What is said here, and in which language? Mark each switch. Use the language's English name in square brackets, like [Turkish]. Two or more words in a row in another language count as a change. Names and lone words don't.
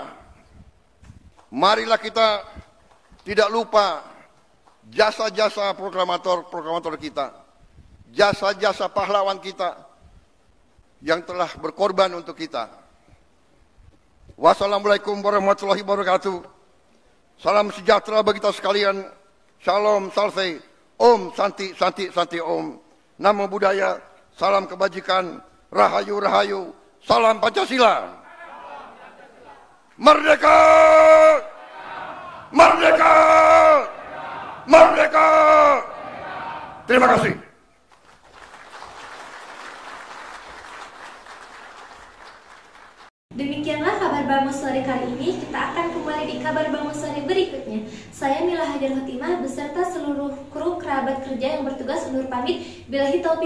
[Indonesian] Marilah kita tidak lupa jasa-jasa proklamator kita. Jasa-jasa pahlawan kita yang telah berkorban untuk kita. [Arabic] والسلام عليكم ورحمة الله وبركاته. [Indonesian] Salam sejahtera bagi kita sekalian. Shalom, [Sanskrit] salve, om, santi, santi, santi, om. [Pali] Namo Buddhaya, [Indonesian] salam kebajikan, rahayu, rahayu, salam Pancasila. Merdeka! Merdeka! Merdeka! Terima kasih. Demikianlah kabar Bangun sore kali ini. Kita akan kembali di kabar Bangun sore berikutnya. Saya Mila Hajar Hotimah beserta seluruh kru kerabat kerja yang bertugas undur pamit.